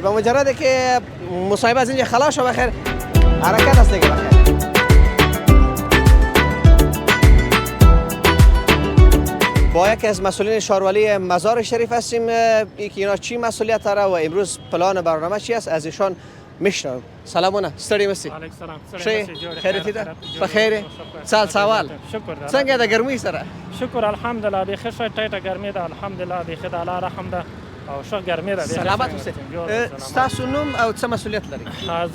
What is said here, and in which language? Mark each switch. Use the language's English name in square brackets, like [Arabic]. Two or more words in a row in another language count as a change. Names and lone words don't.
[Persian] با مجرد که مصاحبه از اینجا خلاص شد بخیر حرکت است دیگه بخیر. با یکی از مسئولین شاروالی مزار شریف هستیم. اینا چی مسئولیت داره و امروز پلان برنامه چی است از ایشان میشنویم. [Pashto] سلامونه ستړي مسی. علیکم السلام. خیریت ده؟ بخیر. سوال. شکر. څنګه د ګرمۍ سره؟ شکر الحمدلله بیخي ښه ټیټه ګرمي ده الحمدلله بیخي د الله رحم ده او ښه ګرمي ده. سلامت اوسئ. ستاسو نوم او څه مسؤلیت لري؟